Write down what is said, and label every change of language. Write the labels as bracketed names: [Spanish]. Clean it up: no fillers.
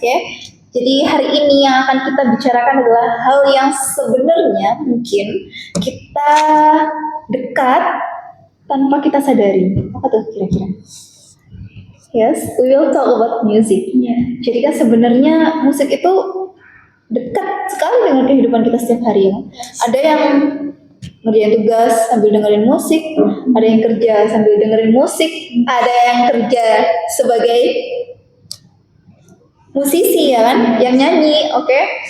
[Indonesian] Okay, jadi hari ini yang akan kita bicarakan adalah hal yang sebenarnya mungkin kita dekat tanpa kita sadari. Apa tuh kira-kira? [English] Yes, we will talk about music. [Indonesian] Jadi kan sebenarnya musik itu dekat sekali dengan kehidupan kita setiap hari ya. Ada yang ngerjain tugas sambil dengerin musik, ada yang kerja sambil dengerin musik, ada yang kerja sebagai musisi ya kan, yang nyanyi, oke.